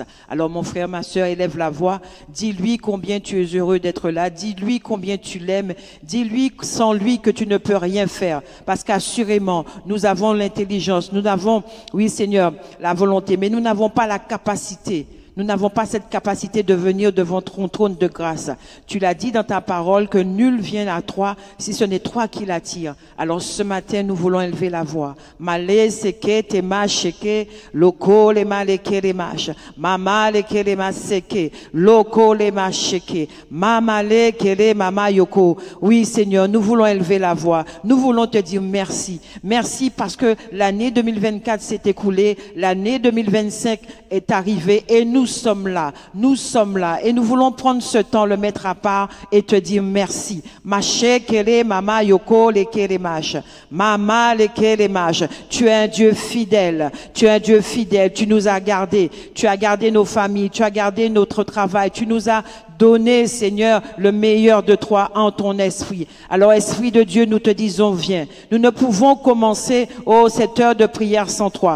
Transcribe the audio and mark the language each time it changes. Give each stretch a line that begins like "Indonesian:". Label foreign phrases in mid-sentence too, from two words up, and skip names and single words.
French: Alors mon frère, ma soeur, élève la voix, dis-lui combien tu es heureux d'être là, dis-lui combien tu l'aimes, dis-lui sans lui que tu ne peux rien faire, parce qu'assurément, nous avons l'intelligence, nous avons, oui Seigneur, la volonté, mais nous n'avons pas la capacité. Nous n'avons pas cette capacité de venir devant ton trône de grâce. Tu l'as dit dans ta parole que nul vient à toi si ce n'est toi qui l'attire. Alors ce matin, nous voulons élever la voix. Malé seke te ma sheke, loko le ma leke le mash, mama leke le ma seke, loko le ma sheke, mama leke le mama yoko. Oui Seigneur, nous voulons élever la voix. Nous voulons te dire merci. Merci parce que l'année 2024 s'est écoulée, l'année 2025 est arrivée et nous sommes là et nous voulons prendre ce temps, le mettre à part et te dire merci. Mache kele mama yoko le kele mash, mama le kele mash. Tu es un Dieu fidèle, tu nous as gardés, tu as gardé nos familles, tu as gardé notre travail, tu nous as donné, Seigneur, le meilleur de toi en ton esprit. Alors, Esprit de Dieu, nous te disons, viens. Nous ne pouvons commencer, cette heure de prière sans toi.